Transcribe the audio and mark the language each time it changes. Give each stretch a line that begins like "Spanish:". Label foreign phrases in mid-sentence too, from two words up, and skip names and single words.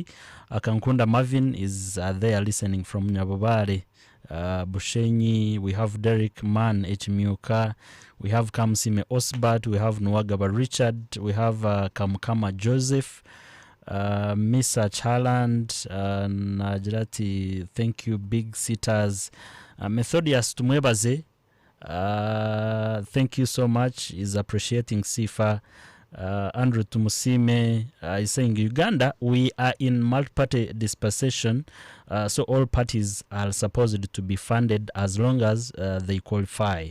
English: Kankunda Marvin is there listening from Nyabobare. Bushenyi, we have Derek Mann Echimiuka, we have Kamsime Osbat, we have Nwagaba Richard, we have Kamkama Joseph, Misa Chaland, Najrati, thank you, big sitters. Methodius Tumwebaze, thank you so much, is appreciating Sifa. Andrew Tumusime is saying, Uganda, we are in multi-party dispensation, so all parties are supposed to be funded as long as they qualify.